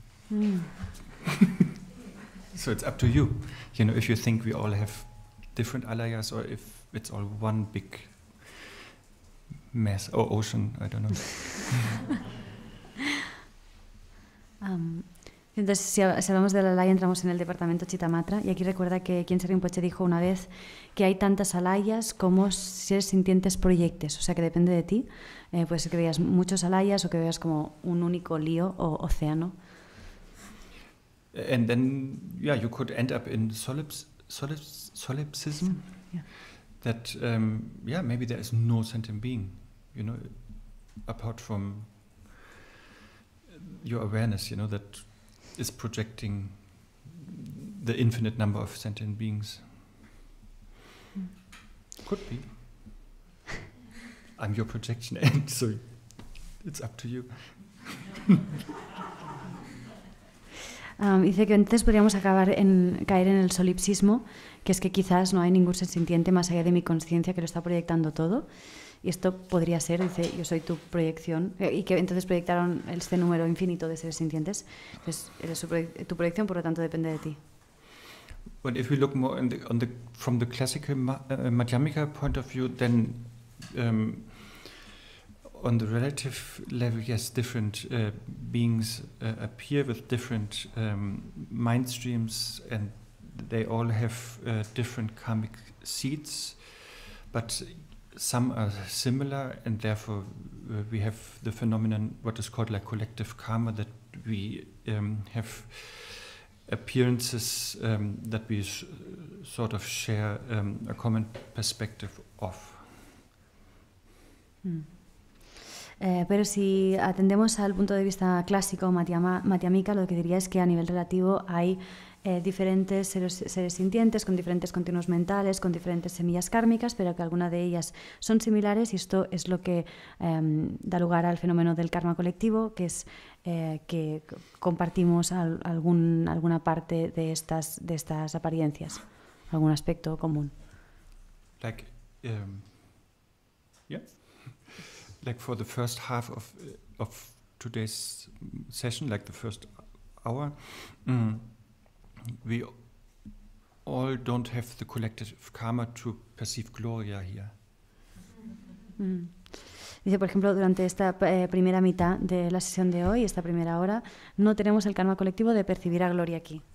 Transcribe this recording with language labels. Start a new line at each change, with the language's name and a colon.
English: So it's up to you. You know, if you think we all have different alayas, or if it's all one big mess or ocean, I don't know.
Spanish: Entonces, si hablamos de la alaya, entramos en el departamento Chitamatra, y aquí recuerda que Khyentse Rinpoche dijo una vez que hay tantas alayas como seres sintientes proyectes, o sea que depende de ti. Puede ser que veas muchos alayas o que veas como un único lío o océano.
English: And then, yeah, you could end up in solipsism. Yeah. That, maybe there is no sentient being, you know, apart from your awareness, you know, that is projecting the infinite number of sentient beings. Could be. I'm your projection, and so it's up to you.
Spanish: Dice que entonces podríamos caer en el solipsismo, que es que quizás no hay ningún ser sintiente más allá de mi conciencia que lo está proyectando todo. Y esto podría ser, dice, yo soy tu proyección, y que entonces proyectaron este número infinito de seres sintientes. Entonces, eres tu proyección, por lo tanto, depende de ti.
English: But if we look more from the classical Madhyamika point of view, then on the relative level, yes, different beings appear with different mind streams, and they all have different karmic seeds, but some are similar, and therefore we have the phenomenon, what is called like collective karma, that we have appearances that we sort of share a common perspective of.
Spanish: Pero si atendemos al punto de vista clásico madhyamika, lo que diría es que a nivel relativo hay diferentes seres sintientes con diferentes continuos mentales, con diferentes semillas kármicas, pero que algunas de ellas son similares, y esto es lo que da lugar al fenómeno del karma colectivo, que es que compartimos alguna parte de estas apariencias, algún aspecto común.
English: Like, like for the first half of today's session, like the first hour, we all don't have the collective karma to perceive Gloria here.
Spanish: Dice, por ejemplo, durante esta primera mitad de la sesión de hoy, esta primera hora, no tenemos el karma colectivo de percibir a gloria aquí.